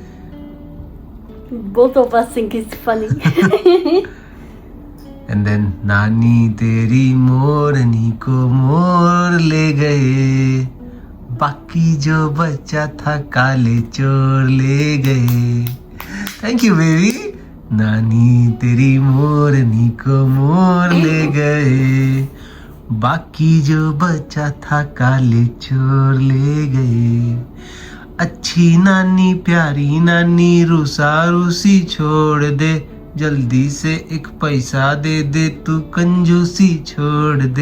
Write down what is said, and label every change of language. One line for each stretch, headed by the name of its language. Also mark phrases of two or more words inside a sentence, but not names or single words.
English: Both of us think it's funny. And then
Hindi: नानी तेरी मोरनी को मोर ले गए बाकी जो बच्चा था काले चोर ले गए.
English: Thank you, baby.
Hindi: नानी तेरी मोरनी को मोर ले गए बाकी जो बच्चा था काले चोर ले गए. अच्छी नानी प्यारी नानी रूसा रूसी छोड़ दे जल्दी से एक पैसा दे दे तू कंजूसी छोड़ दे.